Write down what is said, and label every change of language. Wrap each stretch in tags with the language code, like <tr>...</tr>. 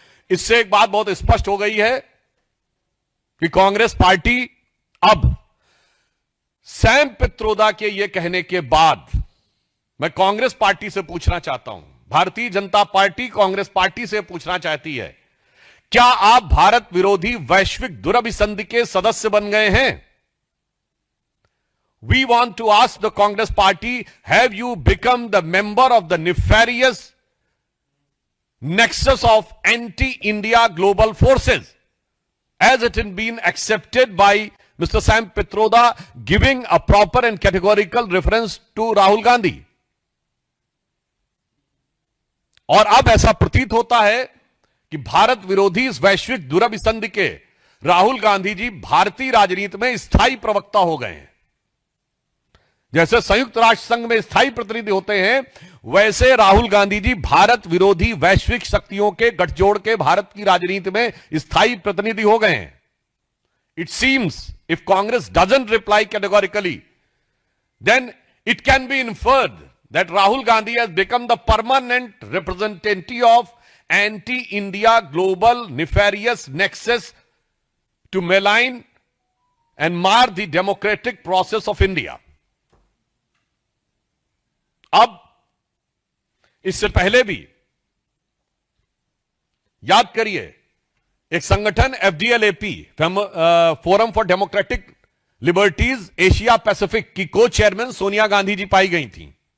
<hi>इससे एक बात बहुत स्पष्ट हो गई है कि कांग्रेस पार्टी अब सैम पित्रोदा के यह कहने के बाद मैं कांग्रेस पार्टी से पूछना चाहता हूं, भारतीय जनता पार्टी कांग्रेस पार्टी से पूछना चाहती है, क्या आप भारत विरोधी वैश्विक दुरभिसंधि के सदस्य बन गए हैं?</hi> <en>We want to ask the Congress party, have you become the member of the nefarious nexus of anti-India global forces, as it has been accepted by Mr. Sam Pitroda, giving a proper and categorical reference to Rahul Gandhi?</en> <hi>और अब ऐसा प्रतीत होता है कि भारत विरोधी इस वैश्विक दुरभिसंधि के राहुल गांधी जी भारतीय राजनीति में स्थायी प्रवक्ता हो गए हैं। जैसे संयुक्त राष्ट्र संघ में स्थायी प्रतिनिधि होते हैं, वैसे राहुल गांधी जी भारत विरोधी वैश्विक शक्तियों के गठजोड़ के भारत की राजनीति में स्थायी प्रतिनिधि हो गए हैं।</hi> <en>It seems if Congress doesn't reply categorically, then it can be inferred that Rahul Gandhi has become the permanent representative of anti-India global nefarious nexus to malign and mar the democratic process of India.</en> <hi>अब इससे पहले भी याद करिए, एक संगठन FDLAP forum for democratic liberties Asia Pacific की को चेयरमैन सोनिया गांधी जी पाई गई थी।</hi>